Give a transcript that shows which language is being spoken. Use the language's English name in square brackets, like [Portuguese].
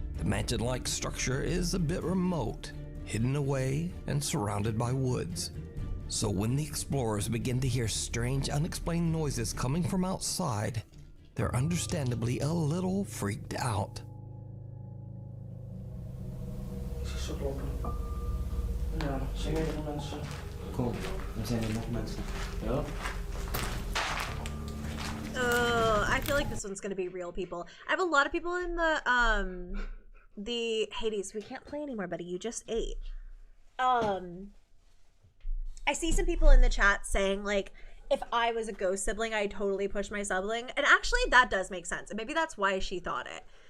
[English] The mansion-like structure is a bit remote, hidden away and surrounded by woods. So when the explorers begin to hear strange, unexplained noises coming from outside, they're understandably a little freaked out. [Dutch] Ze kloppen. Ja, zijn meerdere mensen. Kom, er zijn er nog mensen. Ja. [English] I feel like this one's gonna be real people. I have a lot of people in the Hades. We can't play anymore, buddy. You just ate. I see some people in the chat saying like, if I was a ghost sibling, I'd totally push my sibling, and actually that does make sense, and maybe that's why she thought it.